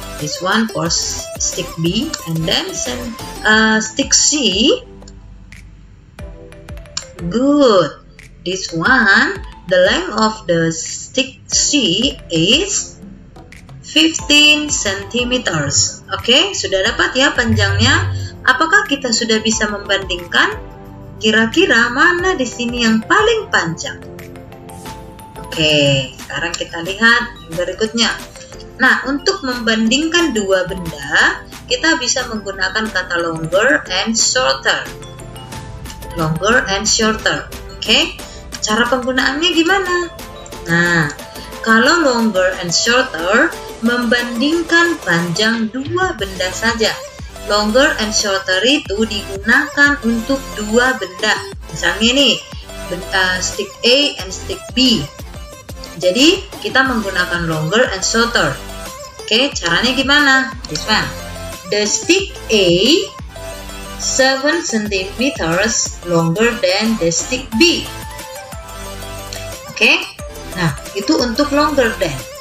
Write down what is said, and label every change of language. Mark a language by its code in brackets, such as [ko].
[en] This one for stick B, and then stick C. Good. This one, the length of the stick C is 15 centimeters. [id] Oke, sudah dapat ya panjangnya. Apakah kita sudah bisa membandingkan? Kira-kira mana di sini yang paling panjang? Oke, sekarang kita lihat yang berikutnya. Nah, untuk membandingkan dua benda, kita bisa menggunakan kata longer and shorter. Longer and shorter. Oke, cara penggunaannya gimana? Nah, kalau longer and shorter membandingkan panjang dua benda saja. Longer and shorter itu digunakan untuk dua benda. Misalnya nih, [en] stick A and stick B. [id] Jadi kita menggunakan longer and shorter. Oke, caranya gimana? [en] This one. The stick A 7 centimeters longer than the stick B. [id] Oke, nah itu untuk longer than.